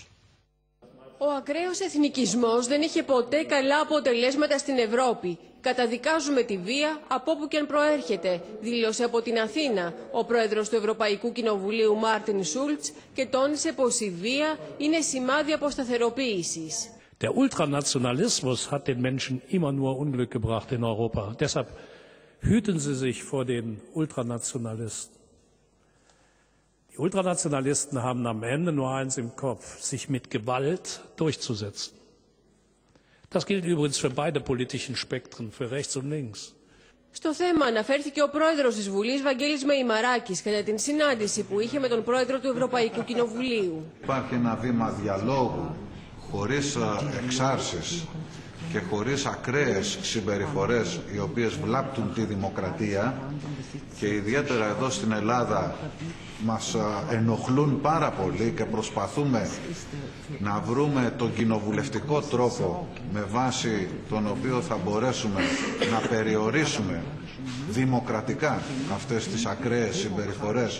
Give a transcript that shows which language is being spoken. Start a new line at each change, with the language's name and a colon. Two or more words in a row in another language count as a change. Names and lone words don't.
Greek: Ο ακραίος εθνικισμός δεν είχε ποτέ καλά αποτελέσματα στην Ευρώπη. Καταδικάζουμε τη βία από όπου και αν προέρχεται, δήλωσε από την Αθήνα ο πρόεδρος του Ευρωπαϊκού Κοινοβουλίου Μάρτιν Σούλτς και τόνισε πως η βία είναι σημάδι αποσταθεροποίησης.
German: Der Ultranationalismus hat den Menschen immer nur Unglück gebracht in Europa. Deshalb hüten Sie sich vor den Ultranationalisten. Die Ultranationalisten haben am Ende nur eins im Kopf, sich mit Gewalt durchzusetzen. Das gilt übrigens für beide politischen Spektren, für rechts und links.
Greek: Στο θέμα αναφέρθηκε ο πρόεδρος της Βουλής, Βαγγέλης Μεϊμαράκης, κατά την συνάντηση που είχε με τον πρόεδρο του Ευρωπαϊκού Κοινοβουλίου. Υπάρχει ένα βήμα διαλόγου, χωρίς εξάρσεις και χωρίς ακραίες συμπεριφορές οι οποίες βλάπτουν τη δημοκρατία και ιδιαίτερα εδώ στην Ελλάδα μας ενοχλούν πάρα πολύ και προσπαθούμε να βρούμε τον κοινοβουλευτικό τρόπο με βάση τον οποίο θα μπορέσουμε να περιορίσουμε δημοκρατικά αυτές τις ακραίες συμπεριφορές.